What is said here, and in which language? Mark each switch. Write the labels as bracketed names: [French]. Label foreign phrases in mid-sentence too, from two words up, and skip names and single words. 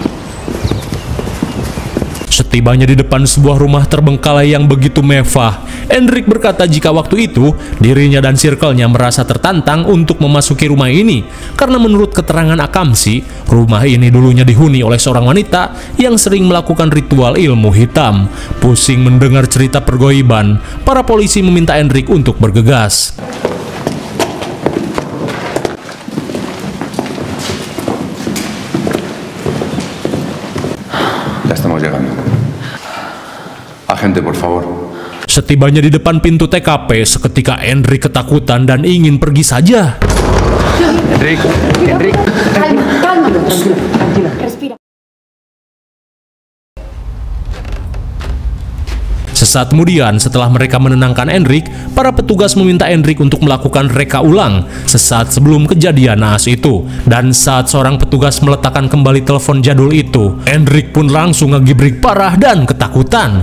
[Indonesian] Setibanya di depan sebuah rumah terbengkalai yang begitu mewah, Enric berkata jika waktu itu dirinya dan circle-nya merasa tertantang untuk memasuki rumah ini karena menurut keterangan Akamsi, rumah ini dulunya dihuni oleh seorang wanita yang sering melakukan ritual ilmu hitam. Pusing mendengar cerita pergoiban, para polisi meminta Enric untuk bergegas. [Spanish] Ya estamos llegando. Agente, por favor. [Indonesian] Setibanya di depan pintu TKP, seketika Enric ketakutan dan ingin pergi saja. Enric. [Spanish] Tranquila. Respira. [Indonesian] Sesaat kemudian, setelah mereka menenangkan Enric, para petugas meminta Enric untuk melakukan reka ulang sesaat sebelum kejadian naas itu. Dan saat seorang petugas meletakkan kembali telepon jadul itu, Enric pun langsung ngegibrik parah dan ketakutan.